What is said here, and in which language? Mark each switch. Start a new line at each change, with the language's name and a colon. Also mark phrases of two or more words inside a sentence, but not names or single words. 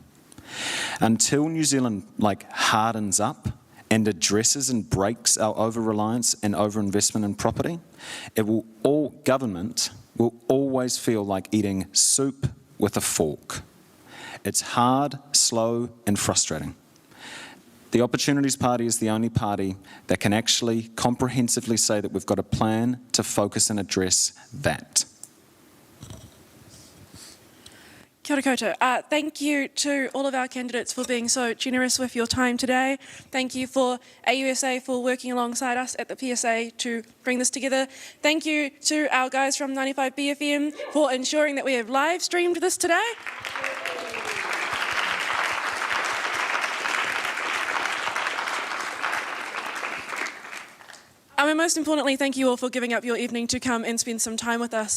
English: Until New Zealand hardens up and addresses and breaks our over-reliance and over-investment in property, government will always feel like eating soup with a fork. It's hard, slow, and frustrating. The Opportunities Party is the only party that can actually comprehensively say that we've got a plan to focus and address that.
Māori: Kia ora koutou.
English: Thank you to all of our candidates for being so generous with your time today. Thank you for AUSA for working alongside us at the PSA to bring this together. Thank you to our guys from 95BFM for ensuring that we have live streamed this today. And most importantly, thank you all for giving up your evening to come and spend some time with us.